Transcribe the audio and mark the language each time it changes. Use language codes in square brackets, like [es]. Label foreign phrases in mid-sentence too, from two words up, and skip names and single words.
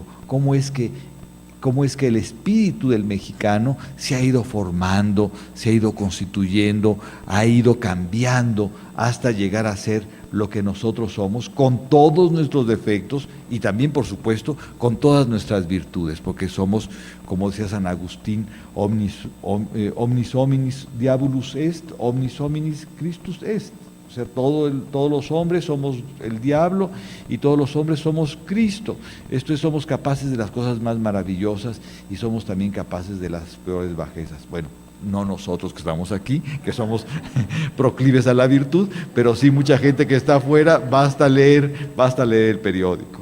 [es] Cómo es que el espíritu del mexicano se ha ido formando, se ha ido constituyendo, ha ido cambiando hasta llegar a ser lo que nosotros somos, con todos nuestros defectos y también, por supuesto, con todas nuestras virtudes, porque somos, como decía San Agustín, [la] omnis hominis diabolus est, omnis hominis Christus est. [es] O sea, todos los hombres somos el diablo y todos los hombres somos Cristo. Esto es, somos capaces de las cosas más maravillosas y somos también capaces de las peores bajezas. Bueno, no nosotros que estamos aquí, que somos proclives a la virtud, pero sí mucha gente que está afuera, basta leer el periódico.